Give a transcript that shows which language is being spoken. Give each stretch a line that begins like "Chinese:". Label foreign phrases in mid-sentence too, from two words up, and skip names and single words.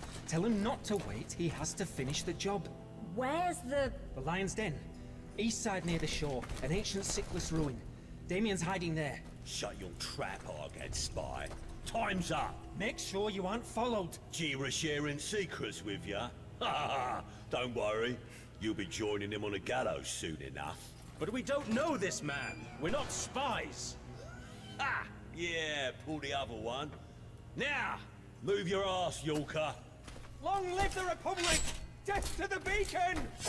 English: Tell him not to wait. He has to finish the job. Where's the... The Lion's Den. East side near the shore. An ancient sickless ruin. Damien's hiding there. Shut your trap, Argad spy. Time's up. Make sure you aren't followed. Jira sharing secrets with ya? Ha ha! Don't worry. You'll be joining him on a gallows soon enough. But we don't know this man. We're not spies. Ha! Yeah, pull the other one. Now, move your ass, Yorker. Long live the Republic! Death to the Beacon!